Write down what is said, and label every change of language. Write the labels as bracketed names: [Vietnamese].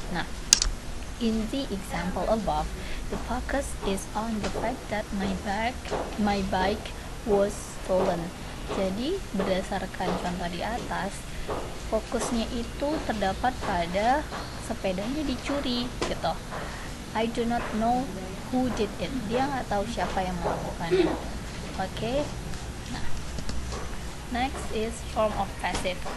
[English] Nah, in the example above, the focus is on the fact that my bike was stolen. [Indonesian] Jadi berdasarkan contoh di atas, fokusnya itu terdapat pada sepedanya dicuri gitu. [English] I do not know who did it. [Indonesian] Dia nggak tahu siapa yang melakukannya. Oke. [English] Nah, next is form of passive.